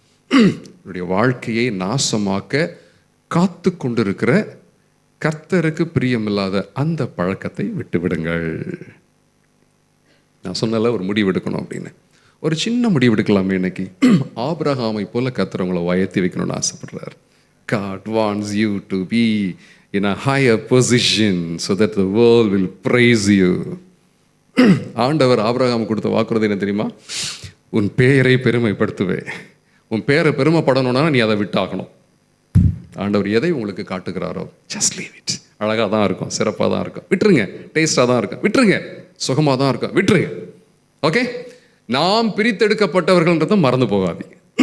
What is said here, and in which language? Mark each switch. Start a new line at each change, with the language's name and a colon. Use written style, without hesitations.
Tamil: என்னுடைய வாழ்க்கையை நாசமாக்க காத்து கொண்டிருக்கிற கர்த்தருக்கு பிரியமில்லாத அந்த பழக்கத்தை விட்டுவிடுங்கள். நான் சொன்னல ஒரு முடிவு எடுக்கணும் அப்படின்னு. ஒரு சின்ன முடிவு எடுக்கலாமே இன்னைக்கு. ஆபிரகாமை போல கர்த்தர் உங்களை உயர்த்தி வைக்கணும்னு ஆசைப்படுறார்.
English: God wants you to be in a higher position so that the world will praise you.
Tamil: ஆண்டவர் ஆபிரகாம் கொடுத்த வாக்குறுதி என்ன தெரியுமா? உன் பெயரை பெருமைப்படுத்துவே. உன் பேரை பெருமைப்படணும்னா நீ அதை விட்டாகணும். ஆண்டவர் எதை உங்களுக்கு காட்டுகிறாரோ
English: just leave it.
Tamil: அழகாக தான் இருக்கும், சிறப்பாக தான் இருக்கும், விட்டுருங்க. டேஸ்டாக தான் இருக்கும், விட்டுருங்க. சுகமாக தான் இருக்கும், விட்டுருங்க. ஓகே, நாம் பிரித்தெடுக்கப்பட்டவர்கள்ன்றதை மறந்து போகாதீங்க.